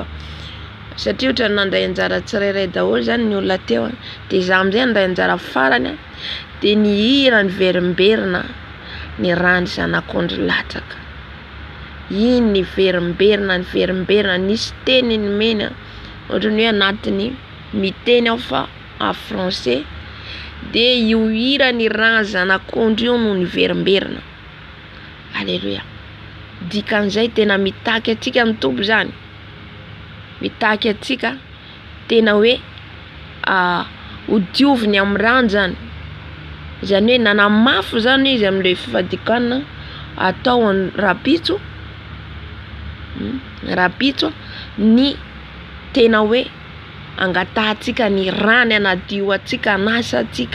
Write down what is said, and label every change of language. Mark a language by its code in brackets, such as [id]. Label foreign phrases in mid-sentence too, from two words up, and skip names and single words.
[mg] Satria ohatra nandray anjara tsirairay daholo zany ny olona teo de zaho am'izay andray anjara farany de ny hira ny verimberina ny rany zanak'ondry latraka. Iny ny verimberina nisy teny ny mena ohatrany hoe anatiny miteny aho fa [fr] en français [mg] de io hira ny rany zanak'ondry io no ny verimberina. Alleluia. Dikan'izay tena mitaky atsika ny tompo zany. Mitaky atsika tena hoe ho dioviny amin'ny rano zany. Zany hoe nanamafy zany izy amin'le fifadikana atao ny rapitso ny tena hoe angatahantsika ny rany anadio atsika anasa atsika.